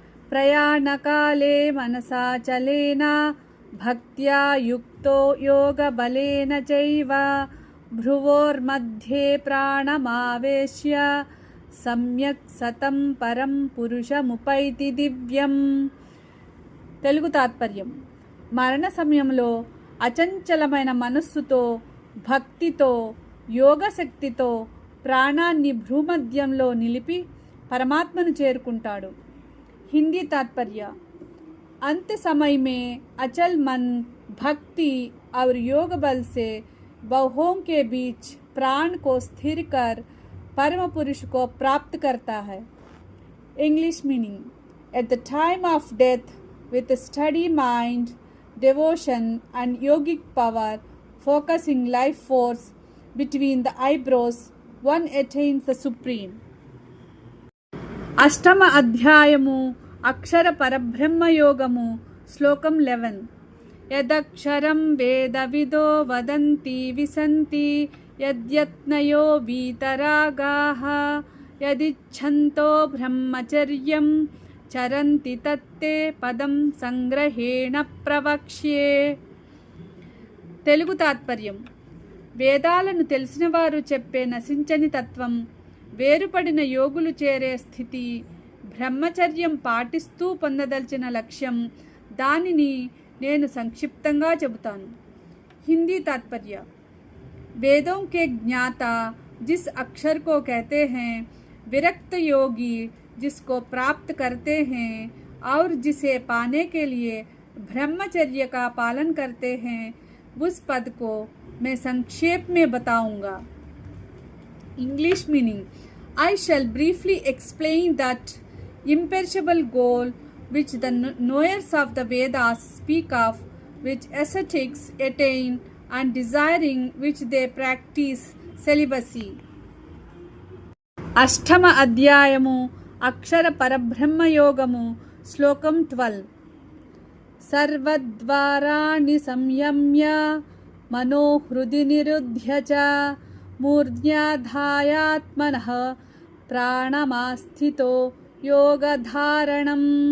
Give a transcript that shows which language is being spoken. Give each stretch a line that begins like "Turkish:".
Sanskrit: ప్రయాణకాలే మనసాచలేన భక్త్యా యుక్తో యోగబలేన చైవ భ్రువోర్మధ్యే ప్రాణమావేశ్య సమ్యక్ సతం పరం పురుషముపైతి దివ్యం.
Telugu: తెలుగు తాత్పర్యం: మరణ సమయంలో అచంచలమైన మనస్సుతో, భక్తితో, యోగశక్తితో ప్రాణాన్ని భ్రూమధ్యంలో నిలిపి పరమాత్మను చేరుకుంటాడు. హిందీ తాత్పర్య:
Hindi: अंत समय में अचल मन भक्ति और योग बल से बहुओं के बीच प्राण को स्थिर कर परम पुरुष को प्राप्त करता है.
English: English meaning: at the time of death with a steady mind, devotion and yogic power, focusing life force between the eyebrows, one attains the supreme.
Telugu: అష్టమ అధ్యాయము అక్షర పరబ్రహ్మయోగము శ్లోకం 11.
Sanskrit: యదక్షరం వేదవిదో వదంతి విసంతి యద్యత్నయో వీతరాగాః యదిచ్ఛంతో బ్రహ్మచర్యం చరంతి తత్తే పదం సంగ్రహేణ ప్రవక్ష్యే.
Telugu: తెలుగు తాత్పర్యం: వేదాలను తెలిసినవారు చెప్పే నశించని తత్వం, వేరుపడిన యోగులు చేరే స్థితి, బ్రహ్మచర్యం పాటిస్తూ పొందదలిచిన లక్ష్యం, దానిని నేను సంక్షిప్తంగా చెబుతాను.
Hindi: హిందీ तात्पर्य: वेदों के ज्ञाता जिस अक्षर को कहते हैं, विरक्त योगी जिसको प्राप्त करते हैं और जिसे पाने के लिए ब्रह्मचर्य का पालन करते हैं, उस पद को मैं संक्षेप में बताऊंगा.
English: English meaning: I shall briefly explain that imperishable goal which the knowers of the Vedas speak of, which ascetics attain, and desiring which they practice celibacy.
Telugu: అష్టమ అధ్యాయము అక్షర పరబ్రహ్మయోగము శ్లోకం 12.
Sanskrit: సర్వద్వారాణి సంయమ్య మనో హృది నిరుధ్య చ మూర్ధ్యాధాయాత్మనః ప్రాణమాస్థితో యోగధారణం.